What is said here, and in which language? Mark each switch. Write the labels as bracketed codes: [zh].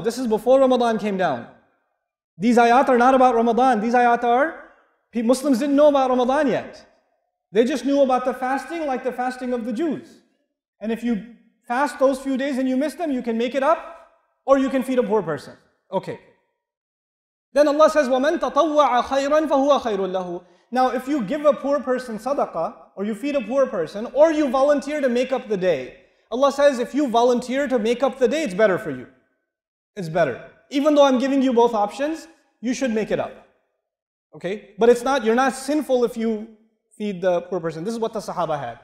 [en] This is before Ramadan came down. These ayat are not about Ramadan. These ayat are, Muslims didn't know about Ramadan yet. They just knew about the fasting like the fasting of the Jews. And if you fast those few days and you miss them, you can make it up or you can feed a poor person. Okay. Then Allah says, [ar] وَمَنْ تَطَوَّعَ خَيْرًا فَهُوَ خَيْرٌ لَهُ. [en] Now if you give a poor person sadaqah, or you feed a poor person, or you volunteer to make up the day, Allah says if you volunteer to make up the day, it's better for you. It's better. Even though I'm giving you both options, you should make it up. Okay? But it's not, you're not sinful if you feed the poor person. This is what the Sahaba had.